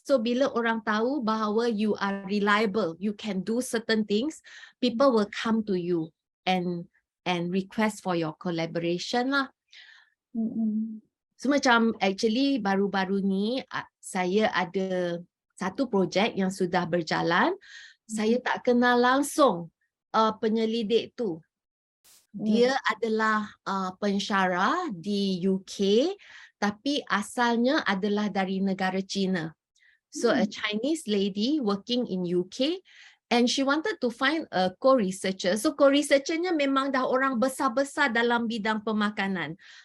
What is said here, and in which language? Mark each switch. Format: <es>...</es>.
<ms>So bila orang tahu bahawa</ms> <en>you are reliable, you can do certain things, people will come to you and request for your collaboration lah.</en> <ms>So macam actually baru-baru ni saya ada satu projek yang sudah berjalan. Saya tak kenal langsung penyelidik tu. Dia adalah pensyarah di UK, tapi asalnya adalah dari negara China.</ms> <en>So a Chinese lady working in UK, and she wanted to find a co-researcher.</en> <ms>So co-researchernya memang dah orang besar-besar dalam bidang pemakanan.</ms>